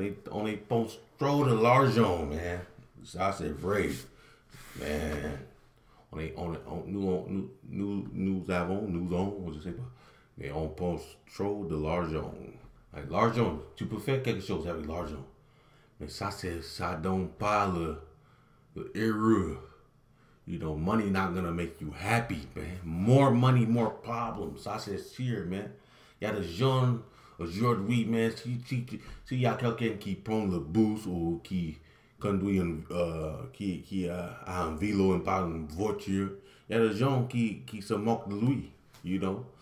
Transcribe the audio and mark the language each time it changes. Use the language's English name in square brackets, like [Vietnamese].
[French] On est pense trop de l'argent, man. Ça, c'est vrai. Man. Nous avons, je sais pas. Mais on pense trop de l'argent. Like, l'argent, tu peux faire quelque chose avec l'argent. Mais ça donne pas le heureux. [English] You know, money not gonna make you happy, man. More money, more problems. [French] Ça, c'est sûr, man. Il y a des gens aujourd'hui, man, s'il y a quelqu'un qui prend le bus ou qui conduit qui a un vélo et pas une voiture, il y a des gens qui se moquent de lui, [English] you know.